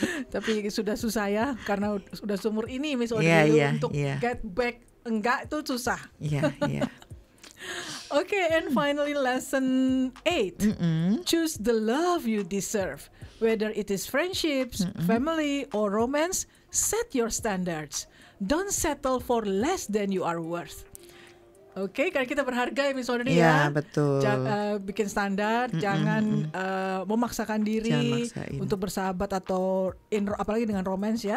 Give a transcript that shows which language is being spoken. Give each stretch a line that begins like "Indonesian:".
Indonesian: Tapi sudah susah ya, karena sudah seumur ini Miss Audrey untuk
English: get back
Indonesian: enggak itu susah.
English: Okay, and finally lesson 8. Choose the love you deserve. Whether it is friendships, family, or romance, set your standards. Don't settle for less than you are worth.
Indonesian: Oke, karena kita berharga ya Miss Audrey ya. Betul. Bikin standar, jangan memaksakan diri untuk bersahabat atau apalagi dengan romance ya.